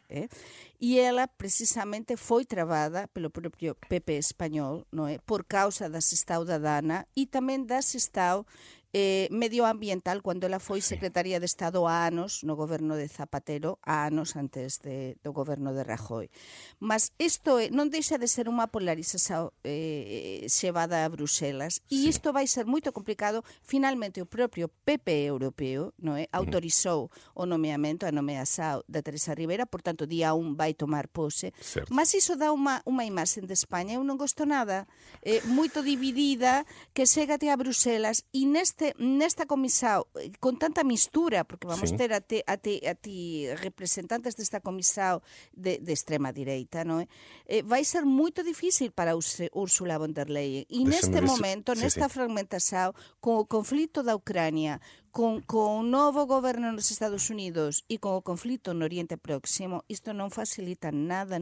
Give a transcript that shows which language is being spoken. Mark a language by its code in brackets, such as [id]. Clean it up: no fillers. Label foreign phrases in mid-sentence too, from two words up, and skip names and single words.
[pt] E ela, precisamente, foi travada pelo próprio PP espanhol, não é? Por causa da gestão da Dana e também da gestão medioambiental, quando ela foi secretaria de Estado há anos no governo de Zapatero, há anos antes do governo de Rajoy. [gl] Mas isto non deixa de ser unha polarización xevada a Bruxelas, e isto vai ser moito complicado. Finalmente, o propio PP europeo, non é, autorizou o nomeamento, [pt] a nomeação [gl] da Teresa Ribera, portanto, día 1 vai tomar pose. Certo. Mas iso dá unha imaxe de España, eu non gosto nada, moito dividida, [pt] que chega até a Bruxelas, e nesta comissão, com tanta mistura, porque vamos ter até representantes desta comissão de extrema-direita, não é? Vai ser muito difícil para Ursula von der Leyen. E neste momento, nesta fragmentação, com o conflito da Ucrânia, com o novo governo nos Estados Unidos e com o conflito no Oriente Próximo, isto não facilita nada.